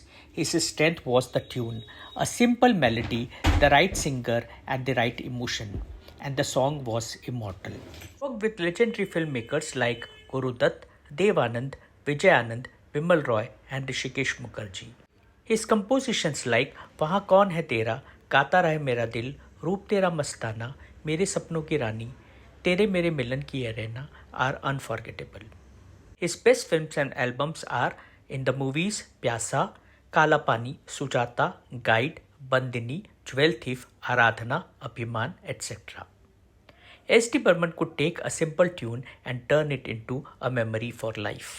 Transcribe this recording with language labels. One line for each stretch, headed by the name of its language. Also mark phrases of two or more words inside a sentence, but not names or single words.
English: His strength was the tune, a simple melody, the right singer, and the right emotion, and the song was immortal. He worked with legendary filmmakers like Guru Dutt, Dev Anand, Vijay Anand, Vimal Roy, and Rishikesh Mukherjee. His compositions like Wahan Kaun Hai Tera, Gaata Rahe Mera Dil, Roop Tera Mastana, Mere Sapnon Ki Rani, Tere Mere Milan Ki Ye Rehna are unforgettable. His best films and albums are in the movies Pyasa, Kalapani, Sujata, Guide, Bandini, Jewel Thief, Aradhana, Abhiman, etc. S.D. Burman could take a simple tune and turn it into a memory for life.